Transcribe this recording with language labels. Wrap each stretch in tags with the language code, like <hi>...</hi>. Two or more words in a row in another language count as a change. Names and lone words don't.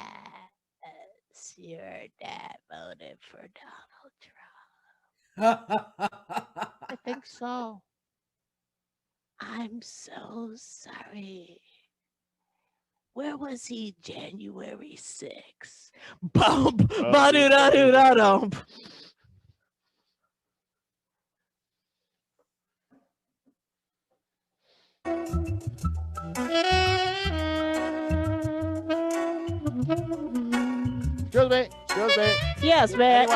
<en>Your dad voted for Donald Trump. I think so. I'm so sorry. Where was he January 6th? Bump, ba-do-da-do-da-dump. Excuse me. Excuse me. Yes, man.</en>